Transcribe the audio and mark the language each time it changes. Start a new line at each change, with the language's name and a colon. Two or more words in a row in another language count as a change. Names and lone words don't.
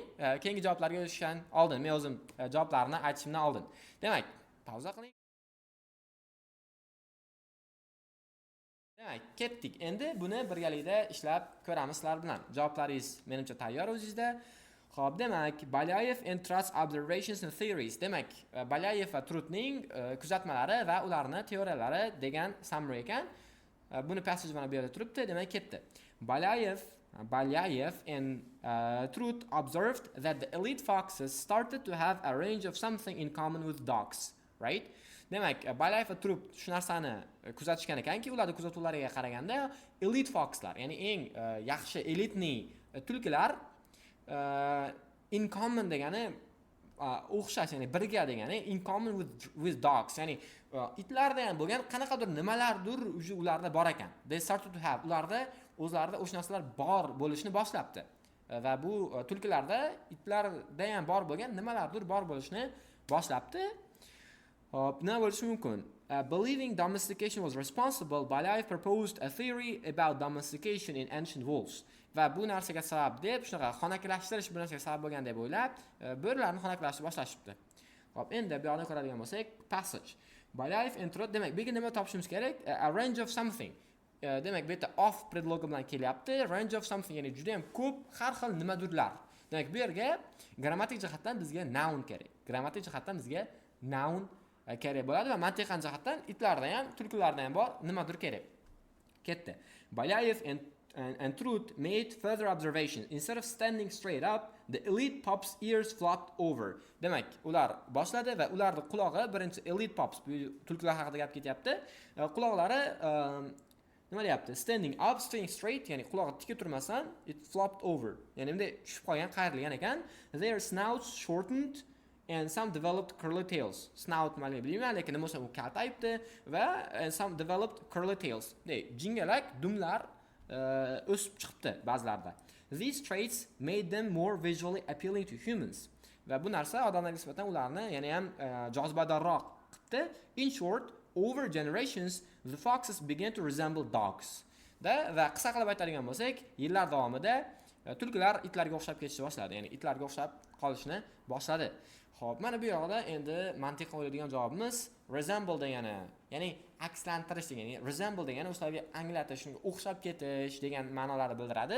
Uzbek: Keyingi javoblarga o'tishdan oldin, men o'zim javoblarni aytishimdan oldin. Demak, pauza qiling. Demak, ketdik. Endi buni birgalikda ishlab ko'ramiz sizlar bilan. Javoblaringiz menimcha tayyor o'zingizda. Xo'p, demak,
English: Balyayev and Trut's observations and theories.
Uzbek: Demak, Balyayev va Trutning kuzatmalari va ularning teoriyalari degan summary ekan. Buni passage mana bu yerda turibdi, demak ketdi.
English: Balyayev and Trut observed that the elite foxes started to have a range of something in common with dogs, right?
Uzbek: Demak, Balyayev va Trut shu narsani kuzatishgan ekanki, ularning kuzatuvlariga qaraganda elite foxlar, ya'ni eng yaxshi elitni tulkilar
English: in common
Uzbek: degani o'xshash, ya'ni birga degani
English: in common with dogs,
Uzbek: ya'ni itlarda ham bo'lgan qanaqadir nimalardir ularda bor ekan.
English: They started to have,
Uzbek: ularda o'zlarida o'sha narsalar bor bo'lishni boshlabdi. Va bu tulkilarda, itlarda ham bor bo'lgan nimalardir bor bo'lishni boshlabdi. Hop, nima bo'lishi mumkin?
English: Believing domestication was responsible, Balyayev proposed a theory about domestication in ancient wolves.
Uzbek: va bu narsaga sabab deb shunaqa xonaklashtirish bu narsaga sabab bo'lgan deb o'ylab bo'rilarni xonaklashtirib boshlashibdi. Hop, endi bu yoqda ko'radigan bo'lsak, passage. Balayev introduce, demak, bu yerga nima topishimiz kerak?
English: A range of something.
Uzbek: Demak, bu yerda of predlogi bilan kelyapti.
English: Range of something,
Uzbek: ya'ni juda ham ko'p har xil nimadirlar. Demak, bu yerga grammatik jihatdan bizga noun kerak. Grammatik jihatdan bizga noun kerak bo'ladi va mantiqan jihatdan itlarda ham, tulkilarda ham bor nimadir kerak. Ketdi.
English: Balayev and Truth made further observations. Instead of standing straight up, the elite pups' ears flopped over.
Uzbek: Demak, ular boshladi va ularning qulog'i, birinchi
English: elite pups,
Uzbek: bu tulkilar haqida gap ketyapti. Quloqlari nima deyapti?
English: Standing up, staying straight,
Uzbek: ya'ni qulog'i tik turmasdan,
English: it flopped over.
Uzbek: Ya'ni bunday tushib qolgan, qayrilgan ekan.
English: Their snouts shortened and some developed curly tails.
Uzbek: Snout nimaligini bilmayman, lekin nima bo'lsa u kaltayibdi va
English: some developed curly tails.
Uzbek: Jingalak dumlar o'sib chiqibdi ba'zilarda.
English: These traits made them more visually appealing to humans.
Uzbek: Va bu narsa odamlarga nisbatan ularni yana ham jozibadorroq qildi.
English: In short, over generations, the foxes began to resemble dogs.
Uzbek: Va qisqa qilib aytadigan bo'lsak, yillar davomida tulkilar itlarga o'xshab ketishni boshladi. Ya'ni itlarga o'xshab qolishni boshladi. Xo'p, mana bu yoqda endi mantiqqa o'ylaydigan javobimiz resemble degani, ya'ni akslantirish degani, resemble degani o'shalarga anglatish, shunga o'xshab ketish degan ma'nolarni bildiradi.